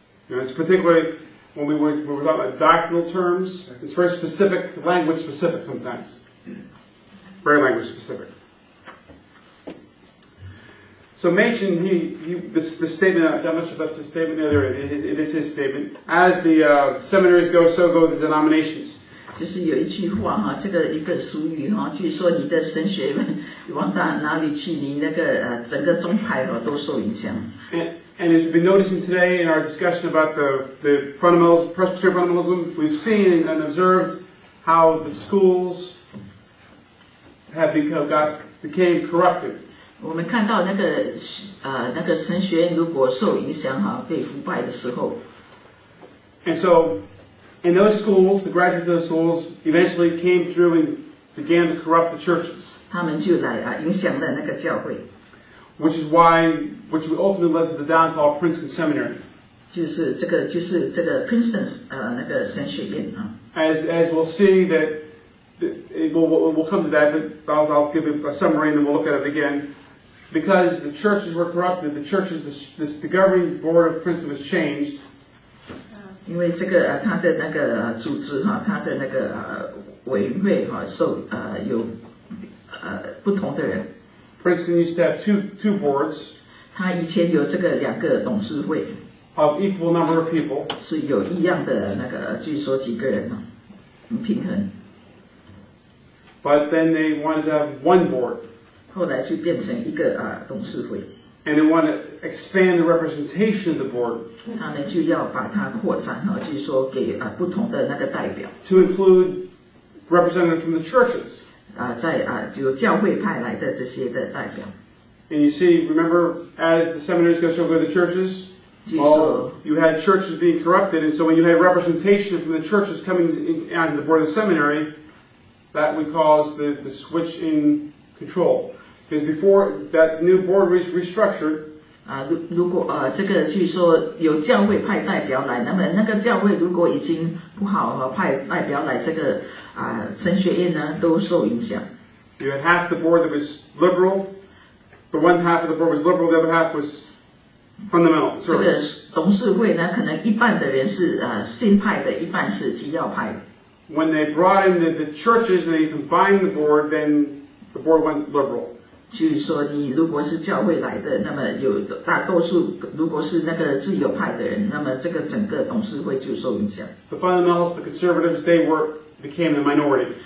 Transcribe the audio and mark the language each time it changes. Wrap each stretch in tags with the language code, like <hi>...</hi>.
<en>It's particularly when we're talking about doctrinal terms, it's very specific, language specific sometimes. Very language specific. So Machen, this statement, I'm not sure if that's his statement, no, there is, it is his statement. As the seminaries go, so go the denominations.</en> <zh>就是有一句话这个一个俗语就是说你的神学往哪里去，你那个整个宗派都受影响。</zh> <en>And as we've been noticing today in our discussion about the fundamentals, Presbyterian fundamentalism, we've seen and observed how the schools have became corrupted.</en> <zh>我们看到那个神学院如果受影响被腐败的时候。</zh> <en>And so, in those schools, the graduates of those schools eventually came through and began to corrupt the churches.</en> <zh>他们就来影响了那个教会。</zh> <en>Which ultimately led to the downfall of Princeton Seminary.</en> <zh>就是这个 Princeton 那个神学院</zh> <en>As we'll see that, we'll come to that, but I'll give a summary and then we'll look at it again. Because the churches were corrupted, the governing board of Princeton was changed.</en> <zh>因为这个他的那个组织他的那个委员会有不同的人。</zh> <en>Princeton used to have two boards.</en> <zh>他以前有这个2个董事会。</zh> <en>Of equal number of people.</en> <zh>是有一样的那个，据说几个人平衡。</zh> <en>But then they wanted to have one board.</en> <zh>后来就变成一个董事会。</zh> <en>And they want to expand the representation of the board.</en> <zh>他们就要把它扩展就是说给不同的那个代表。</zh> <en>To include representatives from the churches.</en> <zh>在有教会派来的这些的代表。</zh> <en>And you see, remember, as the seminaries go to the churches, well, you had churches being corrupted, and so when you had representation from the churches coming onto the board of the seminary, that would cause the switch in control. Because before that new board was restructured,</en> <zh>如果这个据说有教会派代表来，那么那个教会如果已经不好派代表来，这个神学院呢都受影响。</zh> <en>You had half the board that was liberal, the one half of the board was liberal, the other half was fundamental.</en> <zh>这个董事会呢，可能一半的人是新派的，一半是基要派的。</zh> <en>When they brought in the churches and they combined the board, then the board went liberal.</en> <zh>据说你如果是教会来的，那么有大多数如果是那个自由派的人，那么这个整个董事会就受影响。</zh> <en>The fundamentalists, the conservatives, they became the minority.</en>